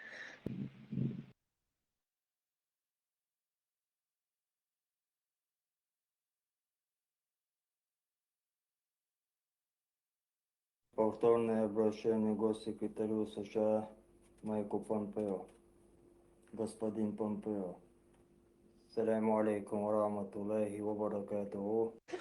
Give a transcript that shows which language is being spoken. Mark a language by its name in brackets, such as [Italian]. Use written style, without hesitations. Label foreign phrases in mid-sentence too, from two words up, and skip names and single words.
[Russian] Повторное обращение к госсекретарю США Майку Помпео. Господин Помпео. [Arabic] السلام عليكم ورحمة الله وبركاته.